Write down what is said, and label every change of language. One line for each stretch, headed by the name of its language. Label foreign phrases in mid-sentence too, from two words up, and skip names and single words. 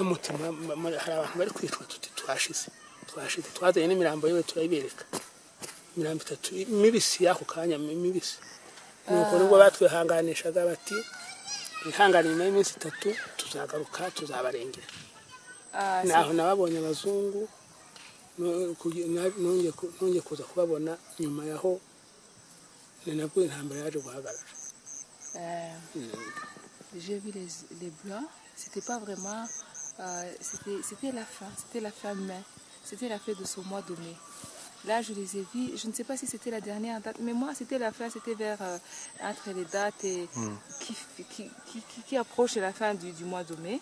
Kinyarwanda: mutima hari abantu bari kwicwa tuti twashize twazanye n'imirambo yewe turayibereka imirambo 3 mibisi yako kanya mibisi nuko nibwo batwihanganishaga bati ihangane nyuma y'iminsi 3 tuzagaruka tuzabarengera naho nababonye abazungu nongeye kuza kubabona nyuma yaho nabwo intambara yaje guhagarara.
French: J'ai vu les blancs, c'était pas vraiment c'était la fin mai, c'était la fin de ce mois de mai. Là, je les ai vus, je ne sais pas si c'était la dernière date, mais moi, c'était la fin, c'était vers entre les dates et qui approche la fin du mois de mai.